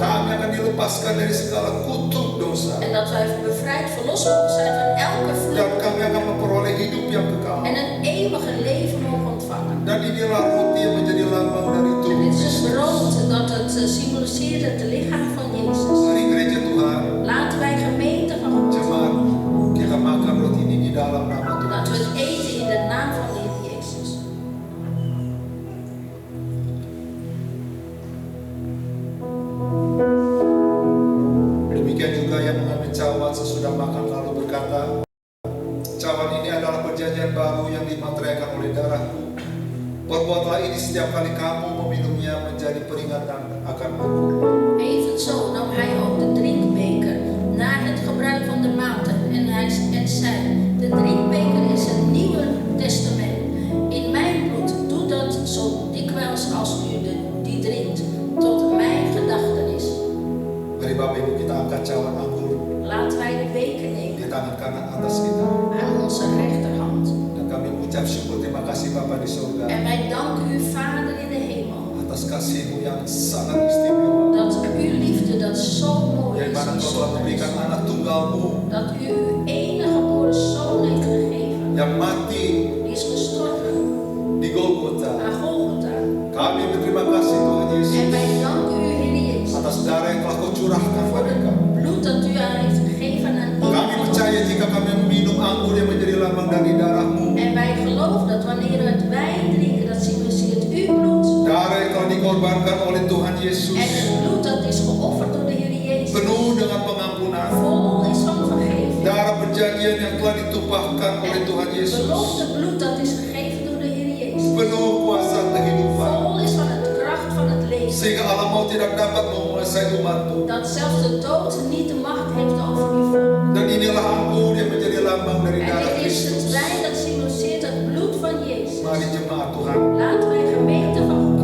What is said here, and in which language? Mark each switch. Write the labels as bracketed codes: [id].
[id] Kami akan dilepaskan dari segala kutuk dosa, [nl] En dat wij bevrijd, verlost mogen zijn van elke [id] dan [nl] vloek. [id] kami akan memperoleh hidup yang kekal. [nl] En een eeuwige leven mogen ontvangen. [id] Dan inilah roti yang menjadi lambang dari [nl] En [id] tubuh [nl] dit is [id] Yesus. [nl] het brood dat het symboliseert het lichaam van Jezus. [id] Mari gereja Tuhan, [nl] Laten wij gemeente van God, [id] jemaat, kita makan roti ini di dalam nama Tuhan. [nl] laten we het eten in de naam van de Heer Jezus. [id] Demikian juga yang mengambil cawan sesudah makan lalu berkata, cawan ini adalah perjanjian baru yang dimateraikan oleh darahku. Perbuatlah ini setiap kali kamu meminumnya menjadi peringatan akan aku. [nl] Evenzo nam hij ook de drinkbeker na het gebruik van de maaltijd en zei, de drinkbeker is het nieuwe testament. In mijn bloed, doe dat zo dikwijls als u die drinkt, tot mijn gedachtenis. [id] Mari Bapak Ibu kita angkat cawan anggur [nl] Laten wij de beker [id] di [nl] nemen [id] tangan kanan atas kita. [nl] aan onze rechterhand. [id] Dan kami mengucap syukur terima kasih Bapa di surga [nl] En wij danken u, Vader in de hemel, [id] atas kasih-Mu yang sangat istimewa. [nl] dat uw liefde dat zo mooi [id] Yang [nl] is, [id] mana [nl] die [id] Kau [nl] zo [id] telah memberikan [nl] is, [id] anak tunggal-Mu [nl] dat u uw enige geboren Zoon heeft gegeven, [id] yang mati [nl] die is gestorven [id] di Golgota. [nl] aan Golgotha. [id] Kami berterima kasih Tuhan [nl] En [id] Yesus [nl] wij danken u, Heer Jezus, [id] atas darah yang telah Kau curahkan [nl] voor [id] pada [nl] het [id] kami. [nl] bloed dat u aan heeft gegeven aan [id] Kami [nl] ieder van [id] percaya [nl] ons. [id] jika kami meminum anggur yang menjadi lambang dari darah-Mu, [nl] En wij geloven dat wanneer we het wijn drinken, dat symboliseert uw bloed. [id] darah yang telah dikorbankan oleh Tuhan Yesus, [nl] En het bloed dat is geofferd door de Heer Jezus, [id] penuh dengan pengampunan, [nl] vol is van vergeving. [id] darah perjanjian yang telah ditumpahkan oleh Tuhan [nl] Het [id] Yesus, [nl] belofte bloed dat is gegeven door de Heer Jezus, [id] penuh kuasa kehidupan. [nl] vol is van het kracht van het [id] Sehingga alam maut tidak dapat menguasai umatmu. [nl] Dat zelfs de dood niet de macht heeft over uw volk. [id] Dan inilah anggur yang menjadi lambang dari [nl] En [id] darah [nl] dit is het [id] Kristus. [nl] wijn dat symboliseert het bloed van Jezus. [id] Mari jemaat Tuhan, [nl] Laten wij gemeente van God